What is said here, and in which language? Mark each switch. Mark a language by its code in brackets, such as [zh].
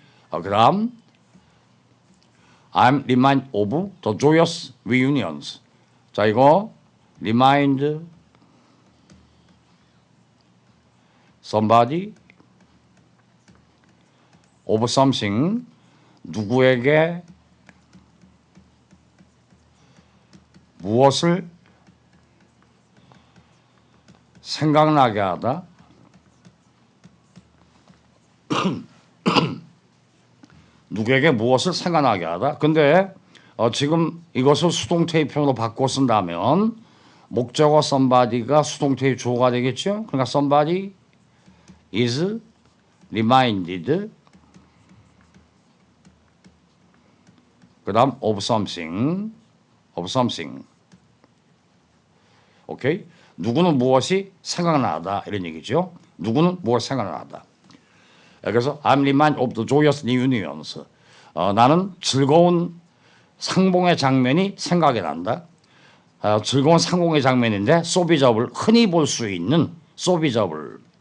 [ko] 그다음 [en] I'm reminded of the joyous reunions. [ko] 자, 이거 [en] remind somebody of something, [ko] 누구에게 무엇을 생각나게 하다. 누구에게 무엇을 생각나게 하다. 근데 지금 이것을 수동태입형으로 바꿔 쓴다면 목적어 somebody가 수동태의 주어가 되겠죠. 그러니까 [en] somebody is reminded, [ko] 그 다음 [en] of something. [ko] 오케이? 누구는 무엇이 생각나다 이런 얘기죠. 누구는 무엇이 생각나다. 그래서 [en] I'm reminded of the joyous reunions. [ko] 나는 즐거운 상봉의 장면이 생각이 난다. 즐거운 상봉의 장면인데 소비저블, 흔히 볼 수 있는 소비저블.